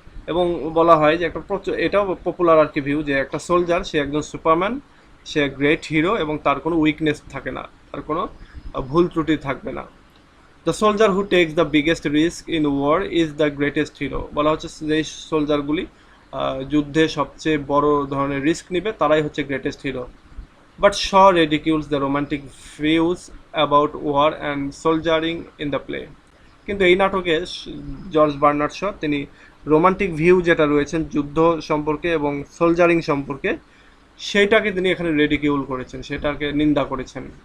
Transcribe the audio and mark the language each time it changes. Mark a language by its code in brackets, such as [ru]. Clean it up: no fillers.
[bn] এবং বলা হয় যে একটা এটাও পপুলার আর কি ভিউ, যে একটা সোলজার সে একজন সুপারম্যান, সে গ্রেট হিরো এবং তার কোনো উইকনেস থাকে না, তার কোনো ভুল ত্রুটি থাকবে না। [en] The soldier who takes the biggest risk in war is the greatest hero. [bn] বলা হচ্ছে যে সোলজারগুলি যুদ্ধে সবচেয়ে বড় ধরনের রিস্ক নেবে তারাই হচ্ছে greatest hero. [en] But Shaw ridicules the romantic views about war and soldiering in the play. [bn] কিন্তু এই নাটকে জর্জ বার্নার্ড শ তিনি রোমান্টিক ভিউ যেটা রয়েছেন যুদ্ধ সম্পর্কে এবং সোলজারিং সম্পর্কে, সেইটাকে তিনি এখানে রেডিকিউল করেছেন, সেটাকে নিন্দা করেছেন।